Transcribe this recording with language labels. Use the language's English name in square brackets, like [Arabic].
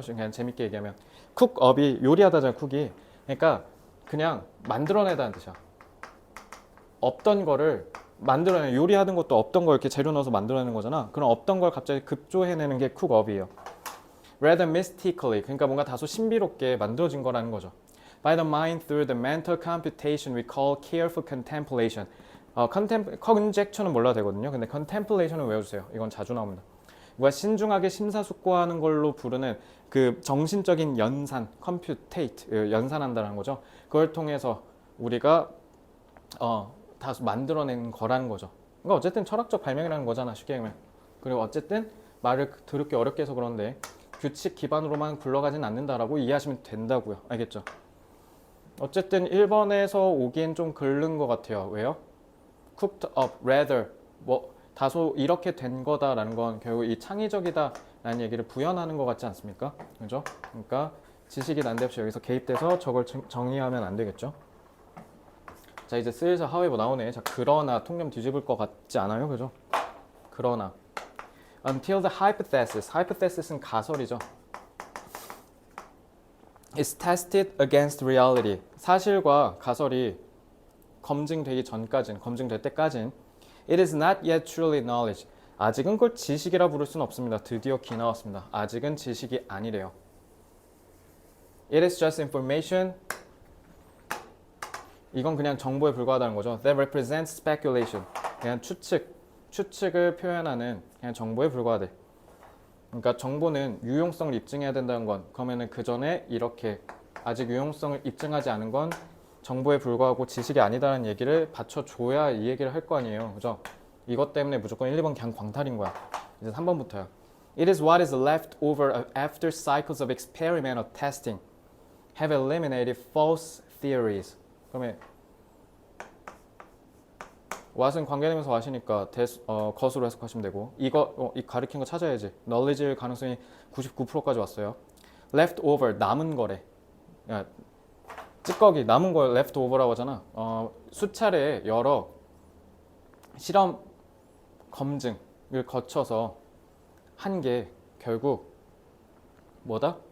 [Korean] 그냥 재밌게 얘기하면 쿡업이 요리하다잖아. 쿡이. 그러니까 그냥 만들어내다는 뜻이야. 없던 거를 만들어내. 요리하는 것도 없던 걸 이렇게 재료 넣어서 만들어내는 거잖아. 그럼 없던 걸 갑자기 급조해내는 게 쿡업이에요. [English] Rather mystically, [Korean] 그러니까 뭔가 다소 신비롭게 만들어진 거라는 거죠. [English] By the mind through the mental computation we call careful contemplation. [Korean] conjecture는 몰라도 되거든요. 근데 contemplation은 외워주세요. 이건 자주 나옵니다. 뭔가 신중하게 심사숙고하는 걸로 부르는 그 정신적인 연산, computate, 연산한다는 거죠. 그걸 통해서 우리가 다소 만들어낸 거라는 거죠. 그러니까 어쨌든 철학적 발명이라는 거잖아. 쉽게 얘기하면. 그리고 어쨌든 말을 더럽게 어렵게 해서 그런데 규칙 기반으로만 굴러가진 않는다라고 이해하시면 된다고요. 알겠죠? 어쨌든 1번에서 오기엔 좀 글른 것 같아요. 왜요? cooked up, rather, 뭐 다소 이렇게 된 거다라는 건 결국 이 창의적이다라는 얘기를 부연하는 것 같지 않습니까? 그죠? 그러니까 지식이 난데없이 여기서 개입돼서 저걸 정의하면 안 되겠죠? 자, 이제 슬슬 하위부 나오네. 자, 그러나 통념 뒤집을 것 같지 않아요? 그죠? 그러나 [English] until the hypothesis, [Korean] hypothesis는 가설이죠. [English] is tested against reality. [Korean] 사실과 가설이 검증되기 전까진, 검증될 때까진 [English] it is not yet truly knowledge. [Korean] 아직은 그걸 지식이라 부를 수는 없습니다. 드디어 기 나왔습니다. 아직은 지식이 아니래요. [English] It is just information. [Korean] 이건 그냥 정보에 불과하다는 거죠. [English] That represents speculation. [Korean] 그냥 추측을 표현하는 그냥 정보에 불과하대. 그러니까 정보는 유용성을 입증해야 된다는 건 그러면은 그 전에 이렇게 아직 유용성을 입증하지 않은 건 정보에 불과하고 지식이 아니다라는 얘기를 받쳐줘야 이 얘기를 할 거 아니에요. 그죠? 이것 때문에 무조건 1, 2번 그냥 광탈인 거야. 이제 3번부터요. [English] It is what is left over after cycles of experimental testing have eliminated false theories. [Korean] 그러면 what은 관계되면서 what이니까 것으로 해석하시면 되고 이 가리킨 거 찾아야지. knowledge일 가능성이 99%까지 왔어요. left over 남은 거래. 야, 찌꺼기 남은 걸 left over라고 하잖아. 수차례 여러 실험 검증을 거쳐서 한 게 결국 뭐다?